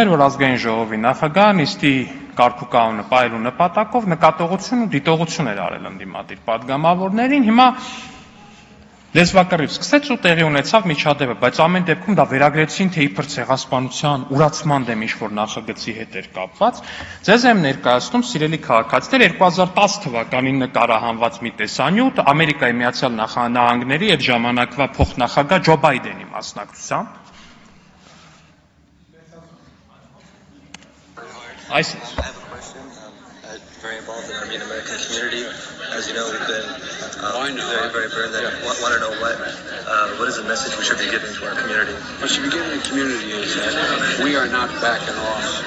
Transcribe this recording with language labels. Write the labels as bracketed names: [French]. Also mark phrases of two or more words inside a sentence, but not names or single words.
[Armenian] էր, որ ազգային ժողովի նախագահը նիստի կարգուկանոնը պահելու նպատակով նկատողություն ու դիտողություն էր արել ընդդիմադիր պատգամավորներին, հիմա լեզվակռիվ սկսեց ու տեղի ունեցավ միջադեպը, բայց ամեն դեպքում դա վերագրեցին, թե իբր ցեղասպանության, ուրացման դեմ ինչ-որ նախագծի հետ էր կապված։ Ձեզ եմ ներկայացնում, սիրելի քաղաքացիներ, 2010 թվականին նկարահանված մի տեսանյութ Ամերիկայի Միացյալ Նահանգների այդ ժամանակվա փոխնախագահ Ջո Բայդենի մասնակցությամբ։ [English] I have a question. Very involved in the Armenian-American community. As you know, we've been very burned. Want to know what is the message we should be giving to our community? What should be given to the community is that we are not backing off.